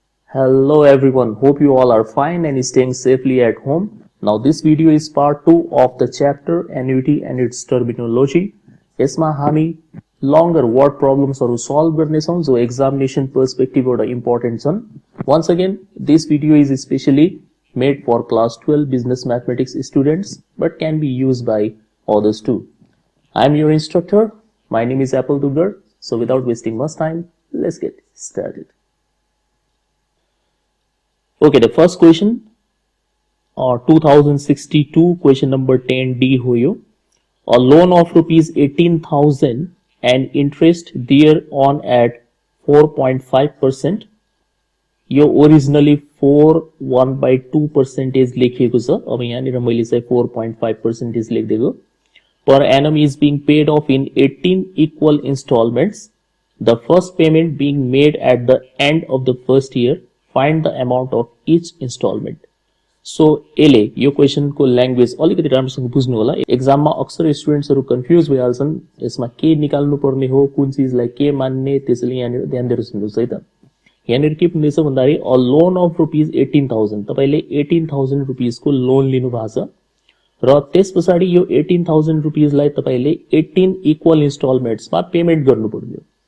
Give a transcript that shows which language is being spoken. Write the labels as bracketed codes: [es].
[en] Hello everyone, hope you all are fine and staying safely at home. Now this video is part 2 of the chapter annuity and its terminology. [ne] यसमा हामी [en] longer word problems [ne] हरु solve गर्ने छौं जो examination perspective बाट important छन्. [en] Once again, this video is especially made for class 12 business mathematics students but can be used by others too. I am your instructor. My name is Apple Dugar. So without wasting much time, let's get started. Okay, the first question, 2062 question number 10D हो यो. A loan of rupees 18,000 and interest thereon at 4.5%. [ne] यो originally 4.1/2% लेखिएको छ. अब यहाँनिर मैले चाहिँ 4.5% लेखिदिएको. [en] Per annum is being paid off in 18 equal installments. The first payment being made at the end of the first year. Find the amount of each installment. [ne] So एले यो क्वेशन को ल्याङ्ग्वेज अलिकति राम्रोसँग बुझ्नु होला. एक्जाममा अक्सर स्टुडेन्ट्सहरु कन्फ्युज भइहाल्छन् यसमा के निकाल्नु पर्ने हो, कुन चीजलाई के मान्ने, त्यसैले यहाँनिर ध्यान दिएर सुन्नुस् है त. यहाँनिर के भन्दैछ भन्दाखेरि [en] a loan of rupees 18,000 [ne] तपाईले 18,000 रुपीज को लोन लिनु भएको छ र त्यसपछि यो 18,000 रुपीज लाई तपाईले 18 इक्वल इन्स्टलमेन्ट्स मा पेमेन्ट गर्नुपर्ने हो.